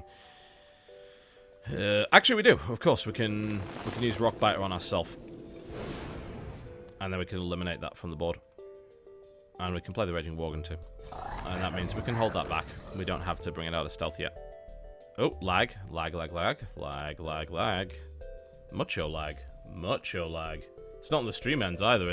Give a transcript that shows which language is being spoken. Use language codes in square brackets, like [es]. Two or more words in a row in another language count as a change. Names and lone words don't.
[en] Actually, we do. Of course, we can use Rock Biter on ourselves, and then we can eliminate that from the board. And we can play the Raging Worgen too, and that means we can hold that back. We don't have to bring it out of stealth yet. Oh, lag, lag, lag, lag, lag, lag, lag. Mucho lag, mucho lag. It's not the stream ends either.